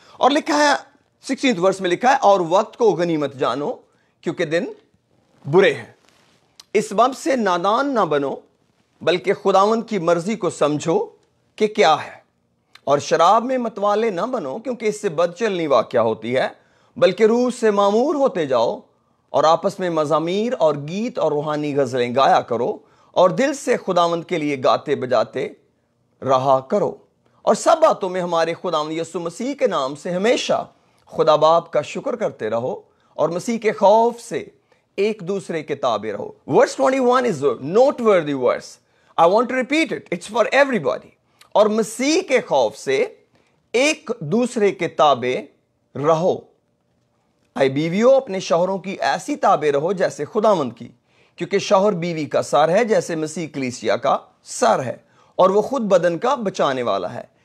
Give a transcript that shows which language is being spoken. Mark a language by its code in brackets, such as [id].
[ur] اور لکھا ہے 16 ورس میں لکھا ہے, اور وقت کو غنیمت جانو کیونکہ دن برے ہیں, اس سبب سے نادان نہ بنو بلکہ خداوند کی مرضی کو سمجھو کہ کیا ہے, اور شراب میں متوالے نہ بنو کیونکہ اس سے بد چلنی واقع ہوتی ہے, بلکہ روح سے معمور ہوتے جاؤ, اور آپس میں مزامیر اور گیت اور روحانی غزلیں گایا کرو, اور دل سے خداوند کے لیے گاتے بجاتے رہا کرو, اور سب باتوں میں ہمارے خداوند یسوع مسیح کے نام سے ہمیشہ خدا باپ کا شکر کرتے رہو, اور مسیح کے خوف سے ایک دوسرے کے تابع رہو. [en] Verse 21 is a noteworthy verse. I want to repeat it. It's for everybody. [ur] اور مسیح کے خوف سے ایک دوسرے کے تابع رہو. اے بیویوں اپنے شوہروں کی ایسی تابع رہو جیسے خداوند کی, کیونکہ شوہر بیوی کا سر ہے جیسے مسیح کلیسیا کا سر ہے, اور وہ خود بدن کا بچانے والا ہے.